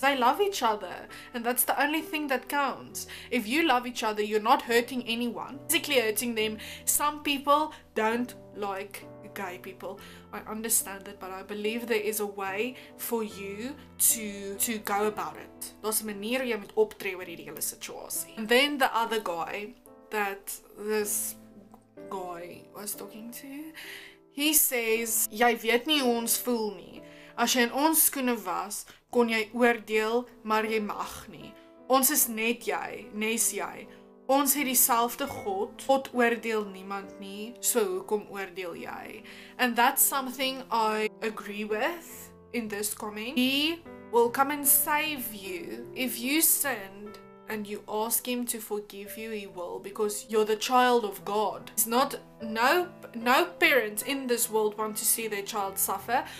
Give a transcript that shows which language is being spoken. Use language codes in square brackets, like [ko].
[en] They love each other, and that's the only thing that counts. If you love each other, you're not hurting anyone, physically hurting them. Some people don't like gay people. I understand it, but I believe there is a way for you to go about it. [af] Daar's 'n manier jy moet optree oor hierdie hele situasie. [en] And then the other guy that this guy was talking to, he says, [af] jy weet nie hoe ons voel nie. As jy in ons skoene was, kon jy oordeel, maar jy mag nie. Ons is net jy, nes jy. Ons het dieselfde God. God oordeel niemand nie, so hoekom oordeel jy? [en] And that's something I agree with in this comment. He will come and save you. If you sinned and you ask him to forgive you, he will, because you're the child of God. It's not, no parent in this world want to see their child suffer.